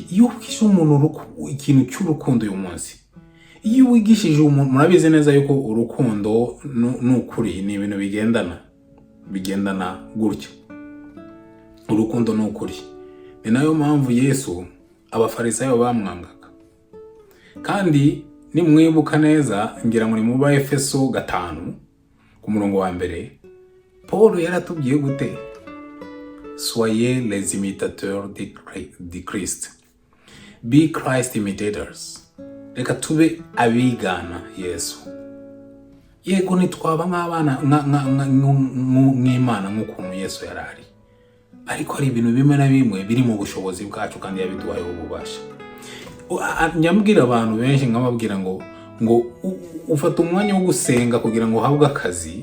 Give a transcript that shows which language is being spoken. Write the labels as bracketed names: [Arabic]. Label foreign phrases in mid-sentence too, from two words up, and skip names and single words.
[Kinyarwanda] Iyo wigishije umuntu ikintu cy'urukundo uyu munsi, iyo wigishije umuntu, murabizi neza yuko urukundo n'ukuri ni ibintu bigendana gutya. Urukundo n'ukuri, ni nayo mpamvu Yesu abafarisayo bamwangaga. Kandi nimwibuka neza, ngira ngo ni mu Efeso 5 ku murongo wa mbere, Paul yaratubwiye gute? [French] Soyez les imitateurs de Christ. [English] Be Christ imitators. [Kinyarwanda] Reka tube abigana Yesu. Yego nitwaba nk'abana nk'Imana nk'ukuntu Yesu yarari, ariko hari ibintu bimwe na bimwe biri mu bushobozi bwacu kandi yabiduhaye ububasha. Nyambwira abantu benshi nkababwira ngo ufata umwanya wo gusenga kugira ngo uhabwe akazi.